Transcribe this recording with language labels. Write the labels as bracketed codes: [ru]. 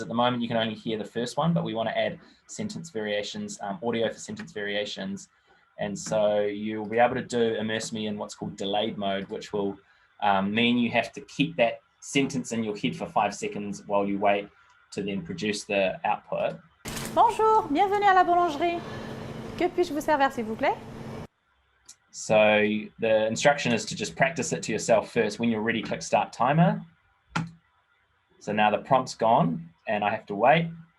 [en] At the moment, you can only hear the first one, but we want to add sentence variations, audio for sentence variations. And so you'll be able to do ImmerseMe in what's called delayed mode, which will mean you have to keep that sentence in your head for 5 seconds while you wait to then produce the output. [fr] Bonjour, bienvenue à la boulangerie. Que puis-je vous servir, s'il vous plaît? [en] So the instruction is to just practice it to yourself first. When you're ready, click start timer. So now the prompt's gone and I have to wait.